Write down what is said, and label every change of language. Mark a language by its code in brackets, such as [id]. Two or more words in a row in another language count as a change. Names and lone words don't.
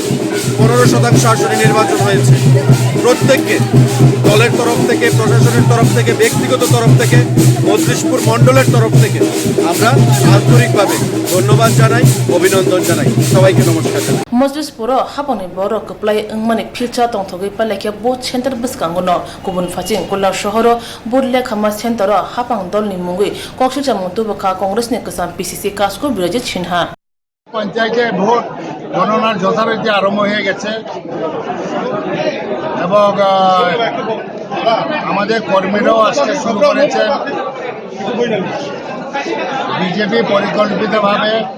[bn] 15% আসনে নির্বাচন হয়েছে প্রত্যেককে দলের তরফ থেকে প্রশাসনের তরফ থেকে ব্যক্তিগত তরফ থেকে মজলিশপুর মণ্ডলের তরফ থেকে আমরা আন্তরিকভাবে ধন্যবাদ জানাই অভিনন্দন জানাই সবাইকে নমস্কার জানাই [trp] Mojlispur haponi boro kaplai ngmani philcha tongthogi palekya [en] both center [trp] biskangono kubun phaching kolla shohoro bodle khama center hapang dolni mungui kokshija mutubaka congress ne kasam pcc kasko birajit sinha [bn] পঞ্চায়েতে ভোট গণনার যথারীতি আরম্ভ হয়ে গেছে এবং আমাদের কর্মীরাও আসতে শুরু করেছেন বিজেপি পরিকল্পিতভাবে